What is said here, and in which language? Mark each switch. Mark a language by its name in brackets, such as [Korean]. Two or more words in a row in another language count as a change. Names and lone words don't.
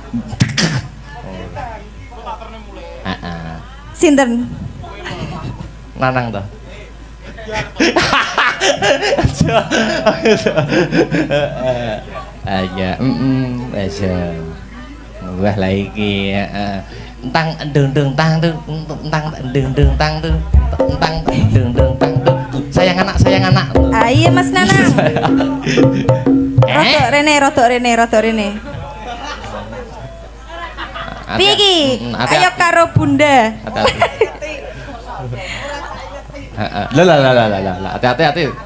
[Javanese] Heeh. Sinten? Nanang to. Aja, aja. Wah lah iki, tang deng tang tuh, tang deng tang tuh, tang deng tang tuh. Sayang anak. Ah iya Mas Nanang. Rodok rene. Piye iki? Ayo karo Bunda. Lah, hati-hati.